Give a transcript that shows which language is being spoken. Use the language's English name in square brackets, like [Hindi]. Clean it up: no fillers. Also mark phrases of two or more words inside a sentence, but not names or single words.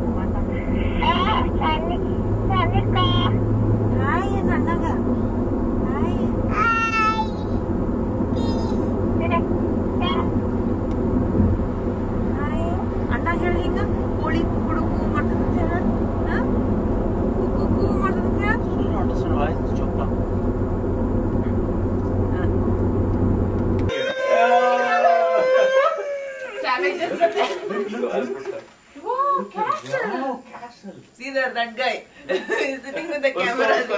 [English] Sanika. Hai, Nanaga. Hai. Hai. [Kannada] Anak ಹೇಳಿ ಹಿಂಗ ಕೋಳಿ ಕುಡುಕು ಮಾಡ್ತಂತೆ ಹಾ ಕುಕು ಮಾಡ್ತಂತೆ [English] You understand why it's chopped up? Wow, castle. See there, that guy is sitting with the camera.